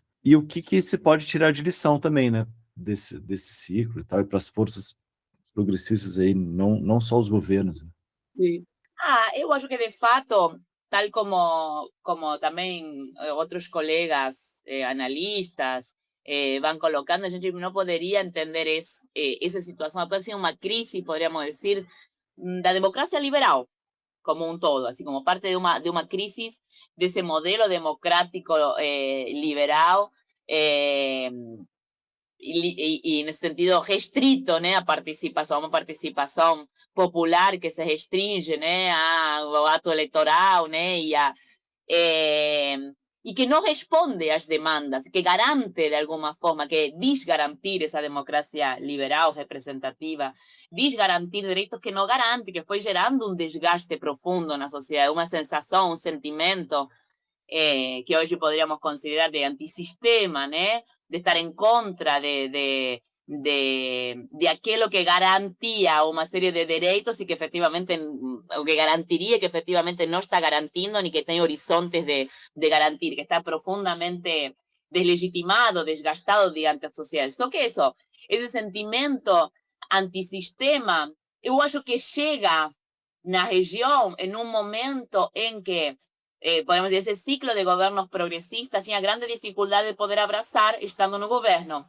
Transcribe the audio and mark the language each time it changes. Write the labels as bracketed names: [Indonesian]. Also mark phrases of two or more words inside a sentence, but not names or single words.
[Portuguese] E o que se pode tirar de lição também, né? Desse ciclo e tal, e para as forças progressistas aí, não só os governos. Né? Sim. Eu acho que, de fato, tal como também outros colegas analistas [Spanish] van colocando, [Portuguese] a gente não poderia entender essa situação. Está sendo uma crise, poderíamos dizer, da democracia liberal [Spanish] como un todo, así como parte de una crisis de ese modelo democrático liberal y en ese sentido [Portuguese] restrito, né, a participação popular que se restringe, né, ao ato eleitoral, né, [Spanish] y que no responde a las demandas, que garante de alguna forma, que desgarantir esa democracia liberal representativa, desgarantir derechos que no garante, que fue gerando un desgaste profundo en la sociedad, una sensación, un sentimiento que hoy podríamos considerar de antisistema, ¿no? De estar en contra de aquello que garantía una serie de derechos y que efectivamente, o que garantiría que efectivamente no está garantizando ni que tiene horizontes de garantir, que está profundamente deslegitimado, desgastado diante la sociedad. [Portuguese] Só que [Spanish] eso, ese sentimiento antisistema, yo acho que llega na región en un momento en que podemos decir, ese ciclo de gobiernos progresistas tenía grandes dificultades de poder abrazar estando en el gobierno.